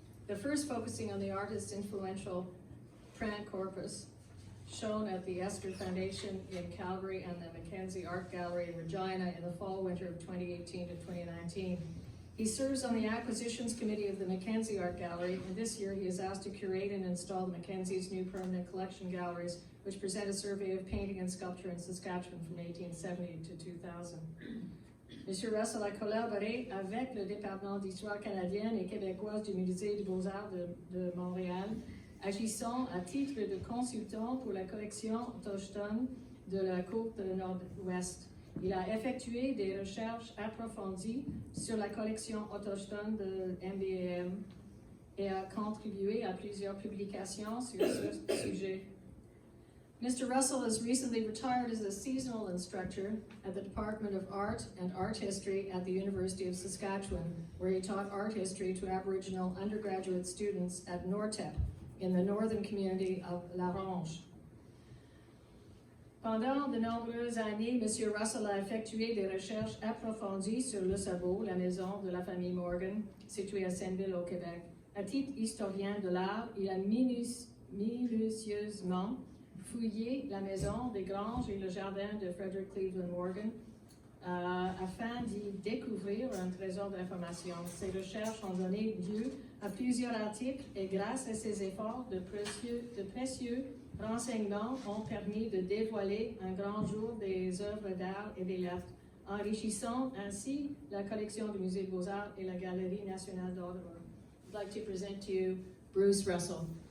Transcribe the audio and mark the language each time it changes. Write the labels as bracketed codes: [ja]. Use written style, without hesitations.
[en] The first focusing on the artist's influential print corpus, shown at the Esther Foundation in Calgary and the Mackenzie Art Gallery in Regina in the fall-winter of 2018 to 2019. He serves on the Acquisitions Committee of the Mackenzie Art Gallery, and this year he is asked to curate and install Mackenzie's new permanent collection galleries, which present a survey of painting and sculpture in Saskatchewan from 1870 to 2000. [fr] M. Russell a collaboré avec le département d'histoire canadienne et québécoise du Musée des Beaux-Arts de Montréal, agissant à titre de consultant pour la collection autochtone de la côte nord-ouest. Il a effectué des recherches approfondies sur la collection autochtone de MBAM et a contribué à plusieurs publications sur ce sujet. [en] Mr. Russell has recently retired as a seasonal instructor at the Department of Art and Art History at the University of Saskatchewan, where he taught art history to Aboriginal undergraduate students at Nortep in the northern community of La Ronge. [fr] Pendant de nombreuses années, M. Russell a effectué des recherches approfondies sur le Sabot, la maison de la famille Morgan, située à Senneville au Québec. À titre historien de l'art, il a minutieusement fouillé la maison des granges et le jardin de Frederick Cleveland Morgan afin d'y découvrir un trésor d'informations. Ses recherches ont donné lieu à plusieurs articles et grâce à ses efforts, de précieux renseignements ont permis de dévoiler un grand jour des œuvres d'art et des lettres, enrichissant ainsi la collection du Musée des Beaux-Arts et la Galerie nationale d'Ottawa. [en] I'd like to present to you Bruce Russell.